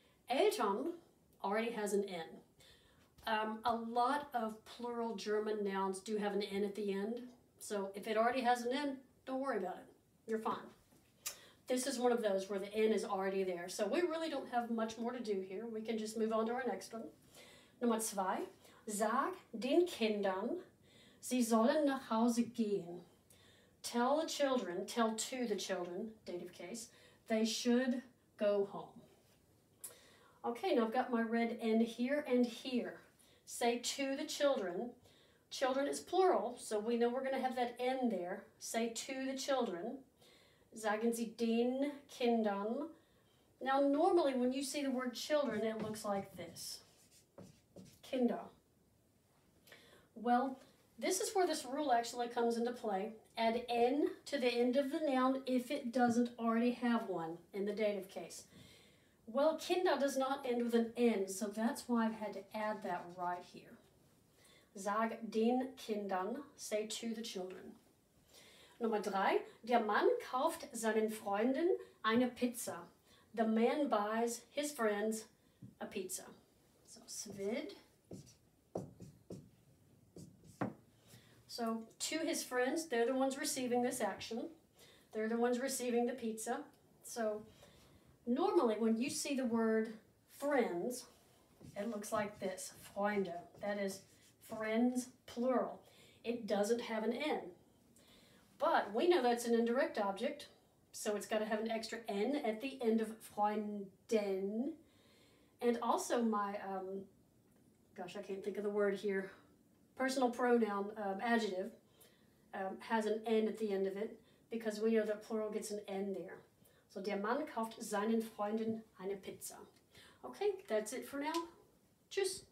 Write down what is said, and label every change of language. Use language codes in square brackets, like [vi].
[en] Eltern already has an N. A lot of plural German nouns do have an N at the end. So if it already has an N, don't worry about it. You're fine. This is one of those where the N is already there. So we really don't have much more to do here. We can just move on to our next one. [de] Nummer 2. Sag den Kindern, sie sollen nach Hause gehen. [en] Tell the children, tell to the children, dative case, they should go home. Okay, now I've got my red N here and here. Say to the children. Children is plural, so we know we're going to have that N there. Say to the children. [de] Sagen Sie den Kindern. [en] Now, normally when you see the word children, it looks like this. Kinder. Well, this is where this rule actually comes into play. Add N to the end of the noun if it doesn't already have one in the dative case. Well, Kinder does not end with an N, so that's why I've had to add that right here. [de] Sag den Kindern, [en] say to the children. [de] Nummer 3, der Mann kauft seinen Freunden eine Pizza. [en] The man buys his friends a pizza. So, svid. So, to his friends, they're the ones receiving this action. They're the ones receiving the pizza. So, normally when you see the word friends, it looks like this, Freunde. That is friends, plural. It doesn't have an N. But we know that's an indirect object, so it's got to have an extra N at the end of Freunden. And also my, gosh, I can't think of the word here, personal pronoun adjective has an N at the end of it because we know that plural gets an N there. So [de] der Mann kauft seinen Freunden eine Pizza. [en] Okay, that's it for now. Tschüss.